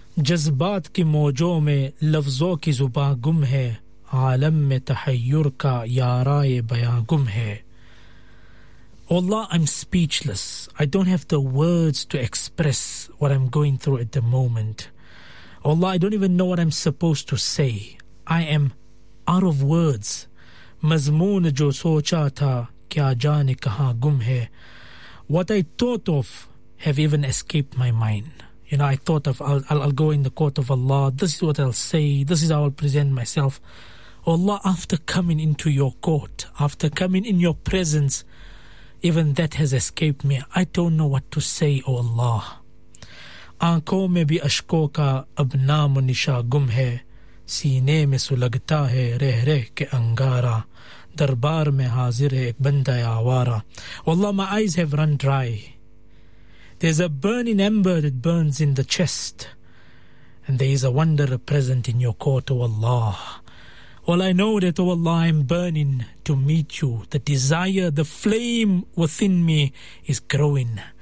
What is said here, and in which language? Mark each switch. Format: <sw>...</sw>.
<ur>جذبات کی موجوں میں لفظوں کی زباں گم ہے, عالم میں تحیر کا یارائے بیاں گم ہے.</ur> <en>Allah, I'm speechless. I don't have the words to express what I'm going through at the moment. Allah, I don't even know what I'm supposed to say. I am out of words.</en> <ur>مضمون جو سوچا تھا کیا جانے کہاں گم ہے.</ur> <en>What I thought of have even escaped my mind. You know, I thought of, I'll go in the court of Allah. This is what I'll say. This is how I'll present myself. Allah, after coming into your court, after coming in your presence, even that has escaped me. I don't know what to say, O Allah.</en> <ur>آنکھوں میں بھی اشکوں کا اب نام و نشا گم ہے, سینے میں سلگتا ہے رہ رہ کے انگارا, دربار میں حاضر ہے ایک بندہ آوارا.</ur> <en>Allah, my eyes have run dry. There's a burning ember that burns in the chest, and there is a wonder present in your court, O Allah. Well, I know that, O Allah, I'm burning to meet you. The desire, the flame within me is growing.</en>